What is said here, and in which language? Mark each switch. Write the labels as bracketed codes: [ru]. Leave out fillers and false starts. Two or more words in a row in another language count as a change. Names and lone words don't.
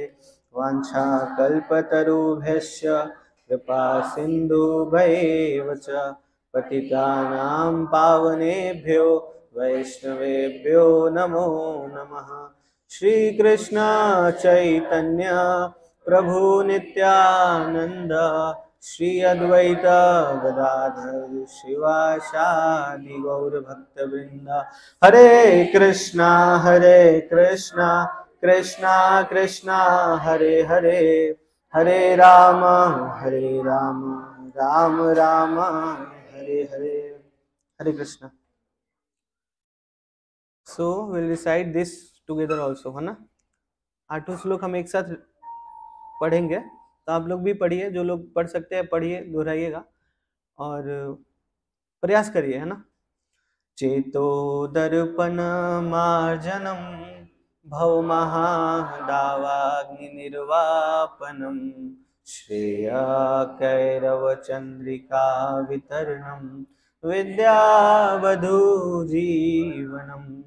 [sa] वाञ्छाकल्पतरुभ्यश्च कृपा सिन्धुभैव च पतितानां पावनेभ्यो वैष्णवेभ्यो नमो नमः। श्री कृष्ण चैतन्य प्रभु नित्यानंद श्री अद्वैत गदाधर शिवासादि गौर भक्तवृंद। हरे कृष्णा कृष्णा कृष्णा हरे हरे, हरे राम राम राम हरे हरे। हरे कृष्णा। [en] so will recite this together also, [hi] है ना। 8 श्लोक हम एक साथ पढ़ेंगे, तो आप लोग भी पढ़िए, जो लोग पढ़ सकते हैं पढ़िए, दोहराइएगा और प्रयास करिए, है ना। [sa] चेतो दर्पण मार्जनम भवमहादावाग्नि निर्वापनम श्रेय कैरव चंद्रिका वितरणम विद्यावधू जीवनम